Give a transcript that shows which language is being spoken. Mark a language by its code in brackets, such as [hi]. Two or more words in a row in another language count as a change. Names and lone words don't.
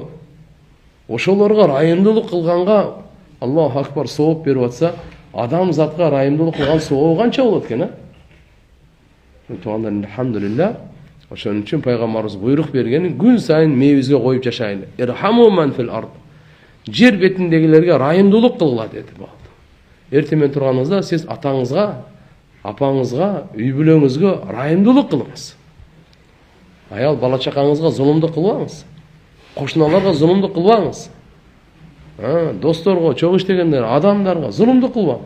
[ky] Ошолорго райымдуулук кылганга [ar] الله أكبر [ky] сооп берип атса, адам затка райымдуулук кылган сооп канча болот экен, Туугандар, алхамдулилля. Ошон үчүн пайгамбарыбыз буйрук берген, күн сайын мээбизге коюп жашайлы. [ar] ارحموا من في الأرض. [ky] Жер бетиндегилерге райымдуулук кылгыла деди. Эртең менен турганыңызда сиз атаңызга, апаңызга, үй бүлөңүзгө райымдуулук кылыңыз. Аял бала чакаңызга зулумдук кылбаңыз. Кошуналарга зулумдук кылбаңыз. Досторго, чогуу иштегендер, адамдарга зулумдук кылбаңыз.